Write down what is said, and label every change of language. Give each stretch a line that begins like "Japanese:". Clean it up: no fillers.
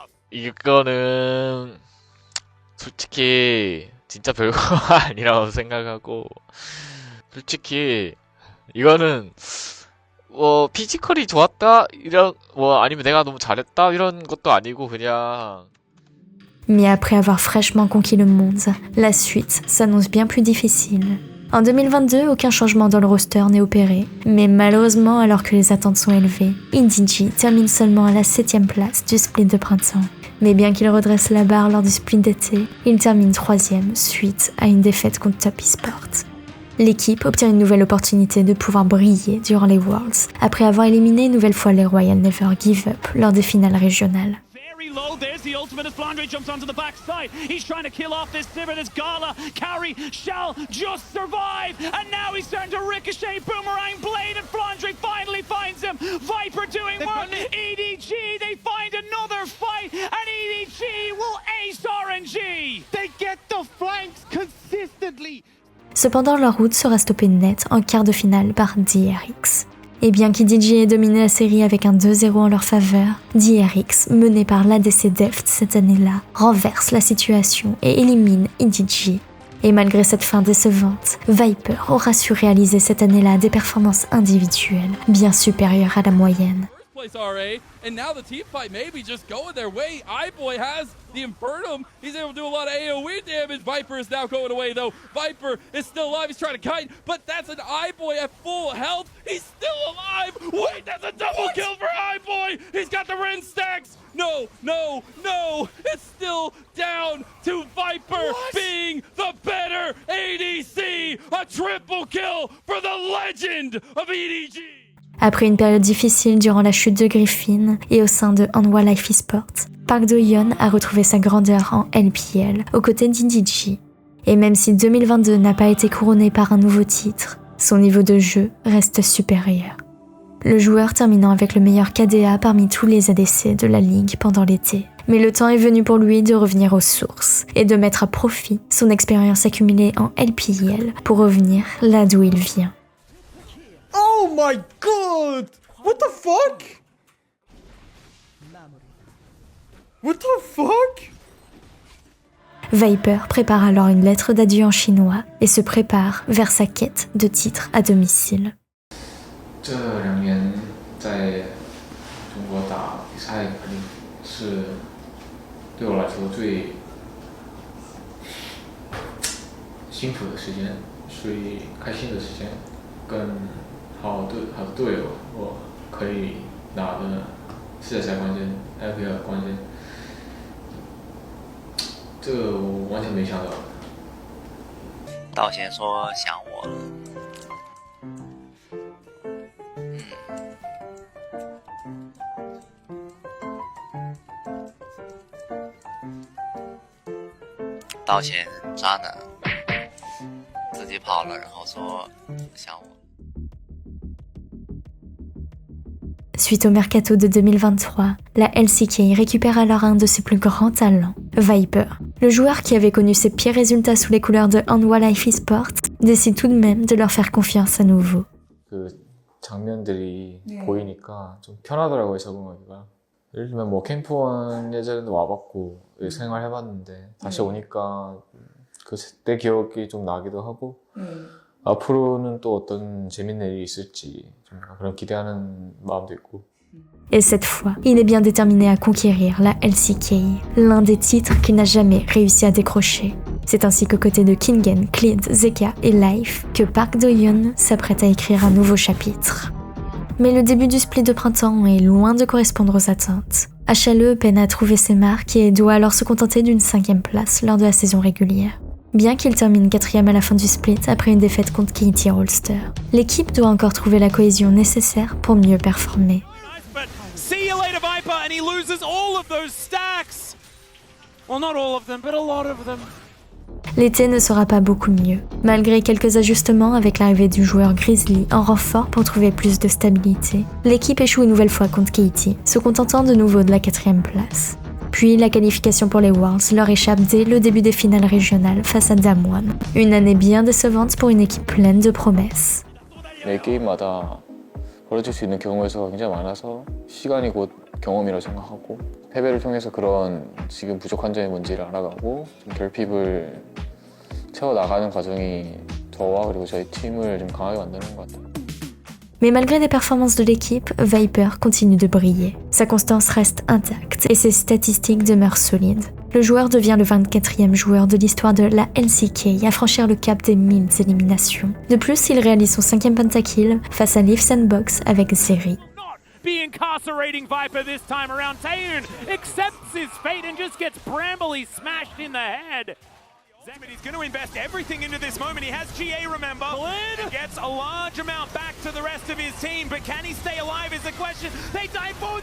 Korean: 이거는 솔직히 진짜 별거 아니라고 생각하고, 솔직히 이거는 뭐 피지컬이 좋았다 이런, 뭐 아니면 내가 너무 잘했다 이런 것도 아니고 그냥.
French: Mais après avoir fraîchement conquis le monde, la suite s'annonce bien plus difficile. En 2022, aucun changement dans le roster n'est opéré, mais malheureusement, alors que les attentes sont élevées, EDG termine seulement à la 7ème place du split de printemps. Mais bien qu'il redresse la barre lors du split d'été, il termine 3ème suite à une défaite contre Top Esports. L'équipe obtient une nouvelle opportunité de pouvoir briller durant les Worlds, après avoir éliminé une nouvelle fois les Royal Never Give Up lors des finales régionales.
English: low. There's the ultimate as Flandre jumps onto the backside. He's trying to kill off this Sivir, this Gala. Carry shall just survive. And now he's starting to ricochet. Boomerang blade, and Flandre finally finds him. Viper doing work. EDG, they find another fight. And EDG will ace RNG. They get the flanks consistently.
French: Cependant, leur route sera stoppée net en quart de finale par DRX. Et bien qu'EDG ait dominé la série avec un 2-0 en leur faveur, DRX, mené par l'ADC Deft cette année-là, renverse la situation et élimine EDG. Et malgré cette fin décevante, Viper aura su réaliser cette année-là des performances individuelles bien supérieures à la moyenne.
English: RA, and now the team fight maybe just going their way. iBoy has the Infernum. He's able to do a lot of AoE damage. Viper is now going away though. Viper is still alive. He's trying to kite, but that's an iBoy at full health. He's still alive. Wait, that's a double kill for iBoy. He's got the Ren stacks. No. It's still down to Viper being the better ADC. A triple kill for the legend of EDG.
French: Après une période difficile durant la chute de Griffin et au sein de Hanwha Life Esports, Park Do-yeon a retrouvé sa grandeur en LPL aux côtés d'EDG. Et même si 2022 n'a pas été couronné par un nouveau titre, son niveau de jeu reste supérieur. Le joueur terminant avec le meilleur KDA parmi tous les ADC de la ligue pendant l'été. Mais le temps est venu pour lui de revenir aux sources et de mettre à profit son expérience accumulée en LPL pour revenir là d'où il vient.
English: Oh my god! What the fuck? What the fuck?
French: Viper prépare alors une lettre d'adieu en chinois et se prépare vers sa quête de titre à domicile.
Chinese: 这2年在中国打比赛肯定是对我来说最辛苦的时间，最开心的时间，跟好的队友，我可以拿的世界赛冠军、LPL 冠军，这个我完全没想到。道贤说想我了。道贤渣男，自己跑了，然后说想我。
French: Suite au mercato de 2023, la LCK récupère alors un de ses plus grands talents, Viper. Le joueur qui avait connu ses pires résultats sous les couleurs de Hanwha Life Esports décide tout de même de leur faire confiance à nouveau.
Korean: 그 장면들이 보이니까 좀 편하더라고요, 적응하기가. 예를 들면 뭐 캠프원 예전에도 와봤고 생활해봤는데 다시 오니까 그때 기억이 좀 나기도 하고 앞으로는 또 어떤 재밌는 일이 있을지 좀 그런 기대하는 마음도 있고.
French: Et cette fois, il est bien déterminé à conquérir la LCK, l'un des titres qu'il n'a jamais réussi à décrocher. C'est ainsi qu'aux côtés de Kingen, Clint, Zeka et Life, que Park Do-yeon s'apprête à écrire un nouveau chapitre. Mais le début du split de printemps est loin de correspondre aux attentes. HLE peine à trouver ses marques et doit alors se contenter d'une 5e place lors de la saison régulière. Bien qu'il termine 4e à la fin du split après une défaite contre KT Rolster, l'équipe doit encore trouver la cohésion nécessaire pour mieux performer.
English: See you later, Viper, and he loses all of those stacks. Well, not all of them, but a lot of them.
French: L'été ne sera pas beaucoup mieux, malgré quelques ajustements avec l'arrivée du joueur Grizzly en renfort pour trouver plus de stabilité. L'équipe échoue une nouvelle fois contre KT, se contentant de nouveau de la 4e place. Puis la qualification pour les Worlds leur échappe dès le début des finales régionales face à Damwon. Une année bien décevante pour une équipe pleine de promesses.
Korean: 매 게임마다 벌어질 수 있는 경우의 수가 굉장히 많아서 시간이 곧 경험이라고 생각하고 패배를 통해서 그런 지금 부족한 점이 뭔지를 알아가고 좀 결핍을 채워나가는 과정이 저와 그리고 저희 팀을 좀 강하게 만드는 것 같아요.
French: Mais malgré les performances de l'équipe, Viper continue de briller. Sa constance reste intacte et ses statistiques demeurent solides. Le joueur devient le 24e joueur de l'histoire de la LCK à franchir le cap des 1000 éliminations. De plus, il réalise son 5e pentakill face à Leaf Sandbox avec Zeri.
English: Be incarcerating Viper this time around. Taehoon accepts his fate and just gets brambly smashed in the head. He's going to invest everything into this moment. He has GA, remember. And gets a large amount back to the rest of his team, but can he stay alive is the question. They dive forward.